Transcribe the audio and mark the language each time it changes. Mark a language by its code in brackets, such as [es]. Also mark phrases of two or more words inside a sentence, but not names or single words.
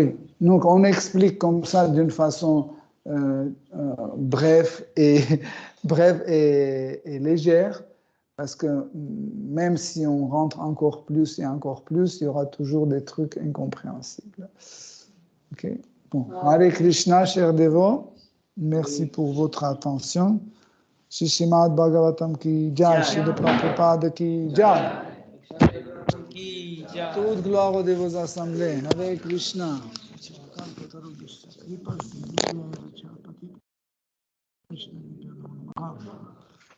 [fr] Oui, donc on explique comme ça d'une façon brève et légère, parce que même si on rentre encore plus et encore plus, il y aura toujours des trucs incompréhensibles. Ok. Bon, Hare Krishna, chers dévots, merci pour votre attention. [hi] श्रीमद् भागवतम् की जय, श्रील प्रभुपाद की जय. [fr] Toute gloire aux dévots assemblés. Hare Krishna. Krishna